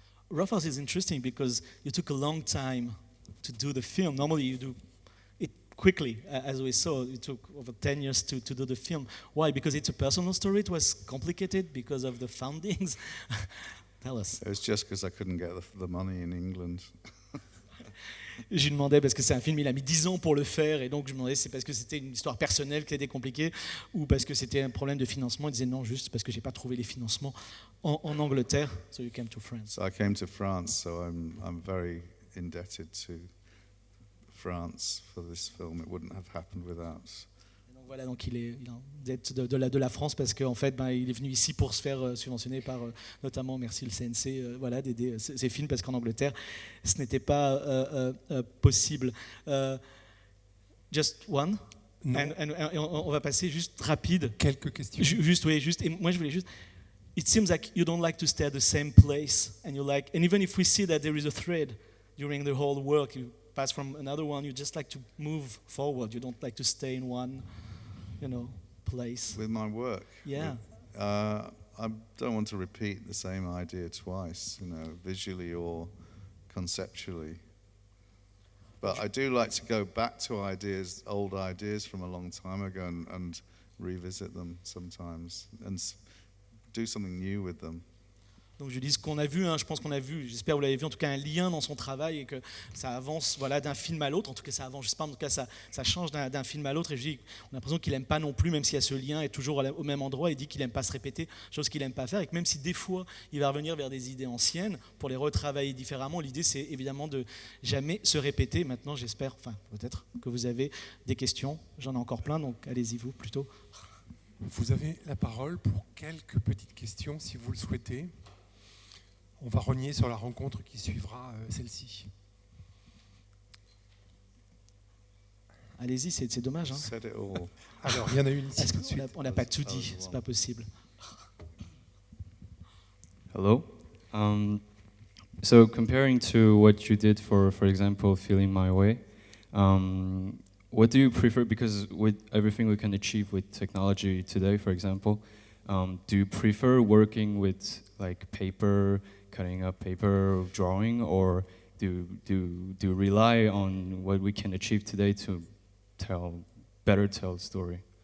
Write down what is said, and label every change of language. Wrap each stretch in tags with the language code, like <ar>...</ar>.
<en>Roughhouse is interesting because you took a long time to do the film. Normally you do it quickly, as we saw. It took over 10 years to do the film. Why? Because it's a personal story. It was complicated because of the foundings. Tell us. It was just because I couldn't get the money in England.</en> <fr>Je lui demandais, parce que c'est un film, il a mis 10 ans pour le faire, et donc je lui demandais si c'est parce que c'était une histoire personnelle qui était compliquée ou parce que c'était un problème de financement. Il disait non, juste parce que j'ai pas trouvé les financements en Angleterre.</fr> <en>So you came to France. So I came to France, so I'm very indebted to France for this film. It wouldn't have happened without.</en> <fr>Et donc voilà, donc il est dette de la France parce qu'en fait, il est venu ici pour se faire subventionner par notamment, merci le CNC, voilà, d'aider ces films parce qu'en Angleterre, ce n'était pas possible.</fr> <en>Just one.</en> <fr>Et on va passer juste rapide. Quelques questions. Juste. Et moi je voulais juste.</fr> <en>It seems like you don't like to stay at the same place, and and even if we see that there is a thread during the whole work, you pass from another one, you just like to move forward. You don't like to stay in one, place. With my work? Yeah. I don't want to repeat the same idea twice, visually or conceptually. But I do like to go back to old ideas from a long time ago and revisit them sometimes and do something new with them.</en> <fr>Donc je dis ce qu'on a vu, je pense qu'on a vu, j'espère que vous l'avez vu, en tout cas un lien dans son travail et que ça avance d'un film à l'autre, en tout cas ça avance, je sais pas, en tout cas ça change d'un film à l'autre et je dis, on a l'impression qu'il n'aime pas non plus, même s'il y a ce lien, est toujours au même endroit, il dit qu'il n'aime pas se répéter, chose qu'il n'aime pas faire et que même si des fois il va revenir vers des idées anciennes pour les retravailler différemment, l'idée c'est évidemment de jamais se répéter. Maintenant j'espère, peut-être que vous avez des questions, j'en ai encore plein, donc allez-y vous plutôt. Vous avez la parole pour quelques petites questions si vous le souhaitez. On va rogner sur la rencontre qui suivra celle-ci. Allez-y, c'est dommage. Alors, il y en a une ici tout de suite. On n'a pas tout dit, c'est pas possible.</fr> <en>Hello. So comparing to what you did for example, Feeling My Way, what do you prefer? Because with everything we can achieve with technology today, for example, do you prefer working with like paper, cutting up paper, drawing, or do you rely on what we can achieve today to better tell the story?</en>